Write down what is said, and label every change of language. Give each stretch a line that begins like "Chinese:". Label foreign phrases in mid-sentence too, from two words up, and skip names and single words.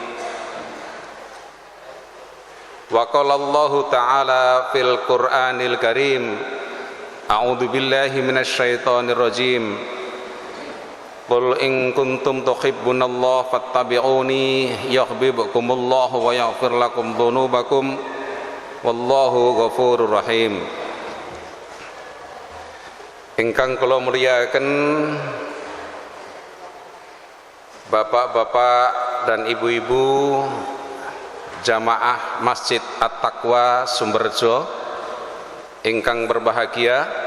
Arabic: وقال الله تعالى في القرآن الكريم، أعوذ بالله من الشيطان الرجيم. قل إن كنتم تحبون الله فاتبعوني يحببكم الله ويغفر لكم ذنوبكم والله غفور رحيم.
Javanese: Ingkang kula mulyakaken
Indonesian: Bapak-bapak dan ibu-ibu
Javanese: jamaah Masjid At-Taqwa Sumberjo ingkang berbahagia,